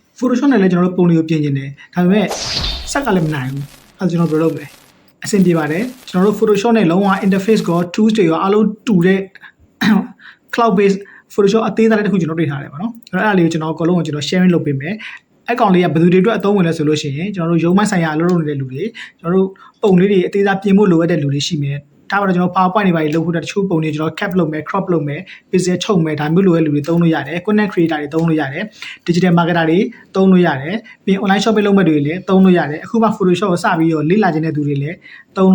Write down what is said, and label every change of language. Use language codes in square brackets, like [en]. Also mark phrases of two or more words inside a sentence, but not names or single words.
[my] Photoshop နဲ့လည်းကျွန်တော်တို့ပုံလေးကိုပြင်ကျင်တယ်ဒါပေမဲ့စက်ကလည်းမနိုင်ဘူးအဲ့ကျွန်တော်ဘယ်လိုလုပ်မလဲအဆင်ပြေပါတယ်ကျွန်တော်တို့ Photoshop နဲ့လုံးဝ interface ကို tools တွေရောအားလုံးတူတဲ့ [en] cloud based Photoshop [my] အသေးသားတစ်ခုကျွန်တော်တွေ့ထားတယ်ပေါ့နော်အဲ့ဒါလေးကိုကျွန်တော်အကုန်လုံးကိုကျွန်တော် sharing လုပ်ပေးမယ်အဲ့ကောင်လေးကဘယ်သူတွေအတွက်အ သုံးဝင်လဲဆိုလို့ရှိရင်ကျွန်တော်တို့ရုံးမဆိုင်ရာအလုပ်လုပ်နေတဲ့လူတွေကျွန်တော်တို့ပုံလေးတွေအသေးသားပြင်ဖို့လိုအပ်တဲ့လူတွေရှိမယ်ဒါပါတော့ကျွန်တော် PowerPoint တွေပါလုပ်ဖို့တချို့ပုံတွေကျွန်တော် cap လုပ်မယ် crop လုပ်မယ် pixel ချုပ်မယ် ဒါမျိုးလိုတဲ့လူတွေသုံးလို့ရတယ် [en] content creator [my] တွေသုံးလို့ရတယ် [en] digital marketer [my] တွေသုံးလို့ရတယ်ပြီး [en] online shopping [my] လုပ်မဲ့တွေလည်းသုံးလို့ရတယ်အခုမှ Photoshop ကိုစပြီးတော့လေ့လာခြင်းတဲ့သူတွေလည်းသုံးလို့